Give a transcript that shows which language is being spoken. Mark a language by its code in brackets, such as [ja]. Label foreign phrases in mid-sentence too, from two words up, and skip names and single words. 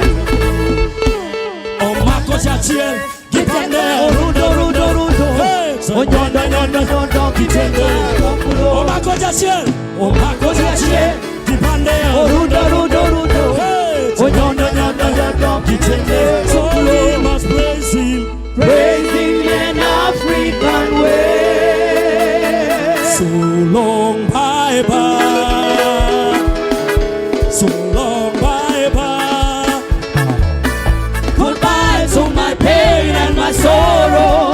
[luo] Omako jachien, kibande ya runda runda runda, sanyonda nyonda nyonda kitende. Omako jachien, kibande ya runda runda runda, sanyonda nyonda nyonda kitende. [en] So we must praise Him, praise Him in African way. So long bye bye, so long bye bye. Goodbye to my pain and my sorrow.